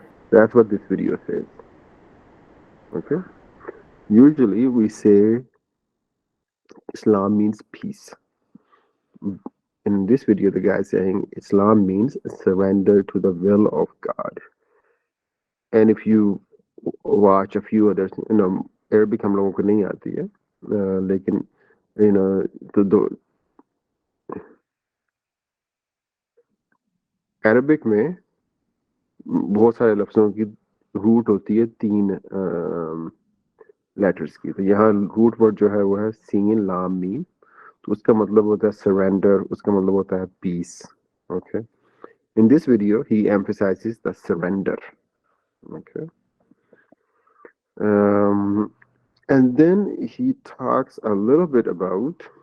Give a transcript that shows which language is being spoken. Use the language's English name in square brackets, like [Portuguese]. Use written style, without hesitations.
[English] That's what this video says. Okay. Usually we say Islam means peace. In this video, the guy is saying Islam means surrender to the will of God. And if you watch a few others, [Hindi] Arabic हम लोगों को नहीं आती है, लेकिन तो Arabic में बहुत सारे लफ्जों की रूट होती है 3 लेटर्स की. तो यहाँ [English] root word [Hindi] जो है वो है सीन लाम मीम. तो उसका मतलब होता है सरेंडर. उसका मतलब होता है piece. Okay. [English] In this video, he emphasizes the surrender. Okay. And then he talks a little bit about.